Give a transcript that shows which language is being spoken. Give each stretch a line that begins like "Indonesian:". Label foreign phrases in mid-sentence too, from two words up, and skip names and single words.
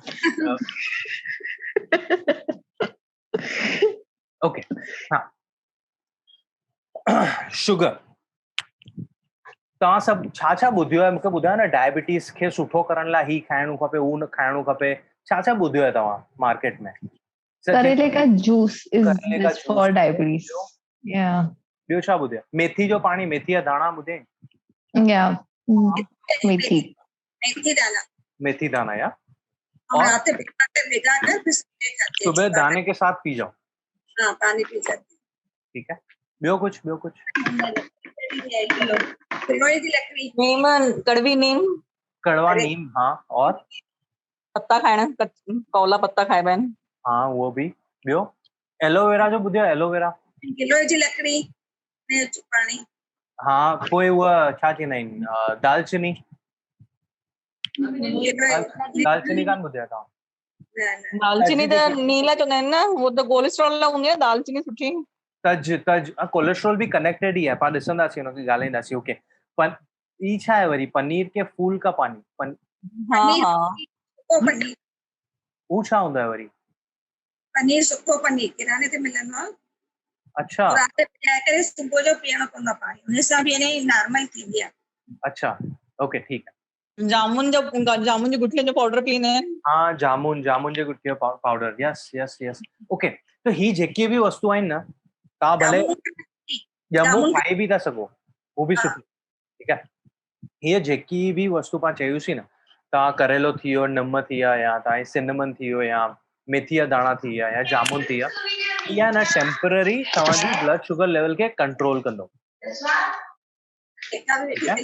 Sindhi: ओके, हा, शुगर तव्हां सभु छा छा ॿुधियो आहे? मूंखे ॿुधायो न, डायबिटीज़ खे सुठो करण लाइ ही खाइणो खपे, हू न खाइणो खपे, छा छा ॿुधियो आहे तव्हां मार्केट में?
Hindi: करेले का जूस is करेले का
English: this for
Hindi: जूस,
English: diabetes. Yeah.
Sindhi: ॿियो छा ॿुधियो? मेथी जो पाणी, मेथी जा दाणा ॿुधे?
English: Yeah.
Sindhi: मेथी।
Hindi: मेथी दाना, मेथी दाना या और रात में भिगा कर फिर सुबह दाने के साथ पी जाओ। हाँ, पानी पी जाते। ठीक है, ॿियो कुछ? गिलोय की लकड़ी, नीम, कड़वी नीम, कड़वा नीम, हाँ, और
Sindhi: पत्ता खाइणा, कौला पत्ता खाइबा आहिनि।
Hindi: हाँ, वो भी।
Sindhi: ॿियो एलोवेरा जो ॿुधियो? एलोवेरा, गिलोय जी लकड़ी में पानी। हाँ, पोइ उहा छा चवंदा आहिनि, दालचीनी। दालचीनी कान ॿुधिया तव्हां? दालचीनी त नीला चवंदा आहिनि न, उहो त कोलेस्ट्रॉल लाइ हूंदी आहे दालचीनी सुठी। तज कोलेस्ट्रॉल बि कनेक्टेड ई आहे, पाण ॾिसंदासीं हुनखे, ॻाल्हाईंदासीं। ओके, पर ई छा आहे वरी?
Hindi: पनीर के फूल का पानी, पनीर
Sindhi: हू छा हूंदो आहे वरी? पनीर सुको पनीर किराने ते मिलंदो आहे। अच्छा, रात में पिया करे सुबुह जो पीअणो पवंदो पाणी, हुन सां बि यानी नॉर्मल थींदी आहे। अच्छा, ओके, ठीकु आहे। जामुन जी गुठलियुनि जो पाउडर पीअंदा आहिनि। हाँ, जामुन जे गुठलियुनि जो पाउडर, यस। ओके, तो ही जेकी भी वस्तु आहिनि न, तव्हां भले ॼमूं जामुन खाई बि था सघो, वो बि हा। सुठी, ठीकु आहे। हीअ जेकी बि वस्तु पाण चयूंसीं न, तव्हां करेलो थी वियो, निम थी विया, या तव्हांजी सिनेमन थी वियो, या मेथी जा दाणा थी विया, या जामुन थी विया, इहा न टेम्पररी तव्हांजी
English: blood sugar level
Sindhi: खे कंट्रोल कंदो, ठीकु आहे।